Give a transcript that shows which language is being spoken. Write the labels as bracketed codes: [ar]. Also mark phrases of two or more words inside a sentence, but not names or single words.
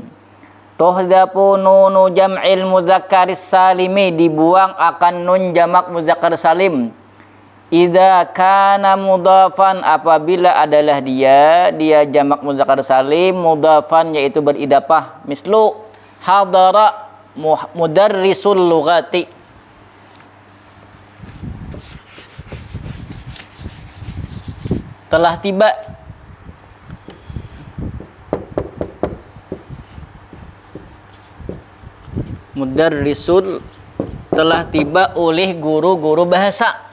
[ar] تحذف نون جمع المذكر السالم, [id] dibuang akan nun jamak mudzakkar salim. [ar] إذا كان مضافا, [id] apabila adalah dia jamak mudzakkar salim mudhafan, yaitu beridafah. [ar] مثل حضر مدرس اللغة. [id] Telah tiba mudarrisul, telah tiba oleh guru-guru bahasa.